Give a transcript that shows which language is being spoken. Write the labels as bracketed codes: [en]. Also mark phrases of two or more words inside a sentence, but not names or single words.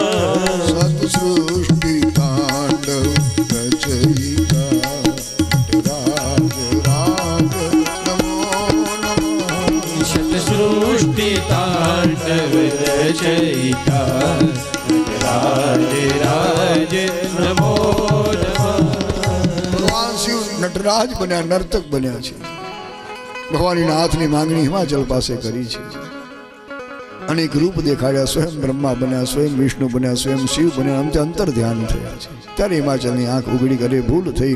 [sa] सत सृष्टि तांडव रचयिता नटराज राज नमो नमः सतसृष्टि तांडव रचयिता राज राज नमो नमः [gu] ભગવાન શિવ નટરાજ બન્યા, નર્તક બન્યા છે. ભગવાનના હાથની માંગણી હિમાચલ પાસે કરી છે. અનેક રૂપ દેખાડ્યા, સ્વયં બ્રહ્મા બન્યા, સ્વયં વિષ્ણુ બન્યા, સ્વયં શિવ બન્યા. અંતે અંતર ધ્યાન થયા છે. ત્યારે હિમાચલની આંખ ઉઘડી કરે ભૂલ થઈ.